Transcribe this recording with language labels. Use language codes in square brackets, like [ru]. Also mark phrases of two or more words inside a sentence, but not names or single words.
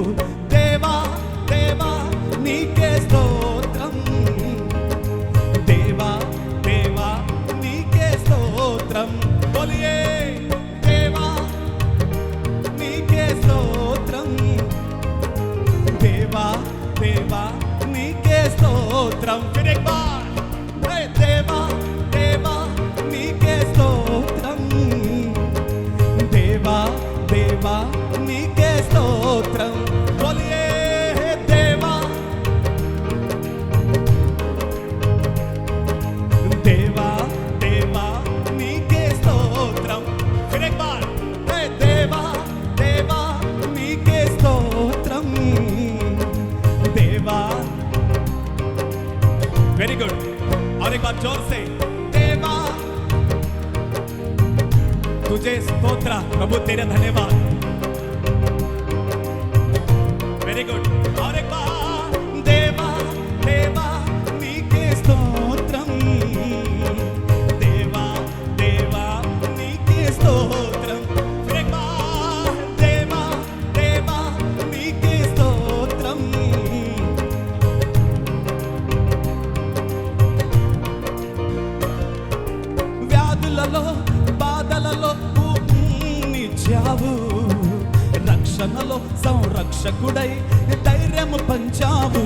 [te] దేవా దేవా నీకే స్తోత్రం, దేవా దేవా నీకే స్తోత్రం. బోలియే దేవా నీకే స్తోత్రం, దేవా దేవా నీకే స్తోత్రం. [hi] फिर एक बार [te] దేవా దేవా నీకే స్తోత్రం, దేవా దేవా నీకే స్తోత్రం. బోలియే దేవా దేవా దేవా నీకే స్తోత్రం. [hi] फिर एक बार [te] దేవా దేవా నీకే స్తోత్రం, [hi] देवा. [en] very good. [hi] और एक बार जोर से देवा तुझे स्तोत्र प्रभु, तेरे धन्यवाद. [en] very good. [hi] और एक बार [te] దేవా దేవా నీకే స్తోత్రం, దేవా దేవా నీకే స్తోత్రం, देवा देवा नीके स्तोत्रम. [hi] फिर एक बार [te] దేవా దేవా నీకే స్తోత్రం. వ్యాధులలో బాధలలో నిచ్చావు, రక్షణలో సంరక్షకుడై ధైర్యము పంచావు.